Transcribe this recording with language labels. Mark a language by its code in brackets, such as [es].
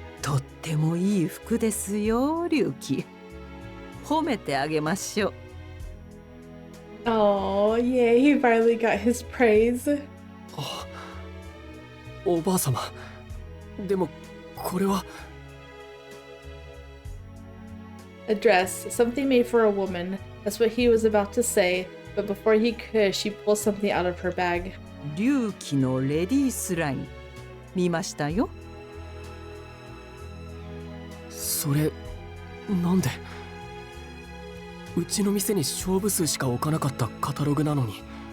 [ja] とってもいい服ですよ、龍騎。褒めてあげましょう。 [en] Oh, yay, he finally got his praise. [ja] あ、おばあ様。でもこれは。 [en] A dress, something made for a woman. That's what he was about to say, but before he could, she pulled something out of her bag. [ja] 龍騎のレディースライン見ましたよ。それなんで？うちの店に勝負数しか置かなかったカタログなのに。